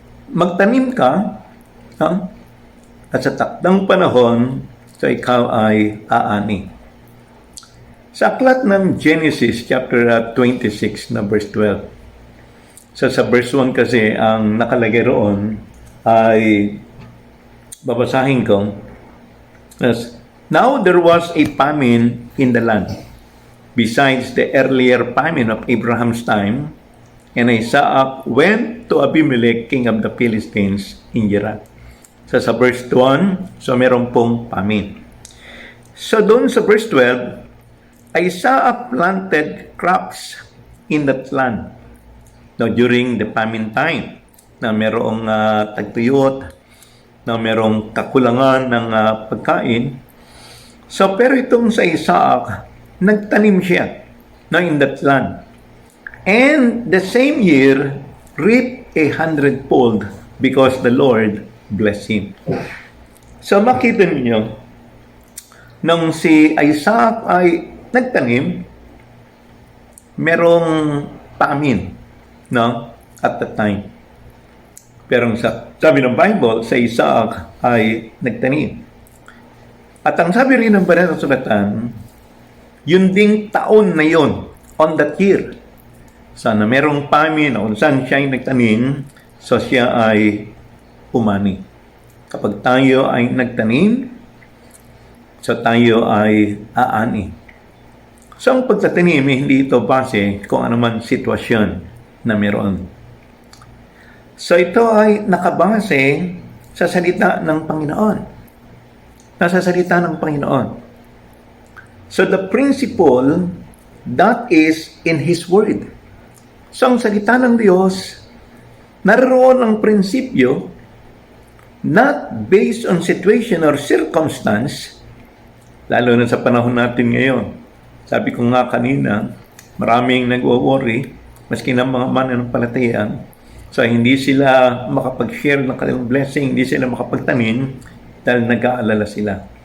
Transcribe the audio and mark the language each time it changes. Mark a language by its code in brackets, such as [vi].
[tl] Magtanim ka, no? At sa takdang panahon, so ikaw ay aani. Sa aklat ng Genesis chapter 26 na verse 12. So sa verse 1 kasi ang nakalagay roon ay babasahin ko. [en] Now there was a famine in the land, besides the earlier famine of Abraham's time, and Isaac went to Abimelech, king of the Philistines, in Gerar. [tl] So sa verse 1, so meron pong famine. So doon sa verse 12, [en] Isaac planted crops in that land. [tl] Now during the famine time, na merong tagtuyot, na merong kakulangan ng pagkain. So pero itong sa Isaac, nagtanim siya na [en] in that land. And the same year, reaped 100-fold because the Lord blessed him. [tl] So makita niyo, nung si Isaac ay nagtanim, merong famine, no? [en] At that time. [tl] Pero sabi ng Bible, sa Isaac ay nagtanim. At ang sabi rin ng banal na sulatan, yun ding taon na yun, [en] on that year, [tl] sana merong famine o saan siya ay nagtanim, so siya ay umani. Kapag tayo ay nagtanim, so tayo ay aani. So ang pagtatanim, hindi ito base kung anuman sitwasyon na meron. So ito ay nakabase sa salita ng Panginoon. Nasa salita ng Panginoon. [en] So the principle that is in His Word. [tl] So ang salita ng Diyos, naroon ang prinsipyo [en] not based on situation or circumstance, [tl] lalo na sa panahon natin ngayon. Sabi ko nga kanina, maraming nagwo-worry, maski ng mga mananampalataya, so hindi sila makapag-share ng kanilang blessing, hindi sila makapagtanim dahil nag-aalala sila.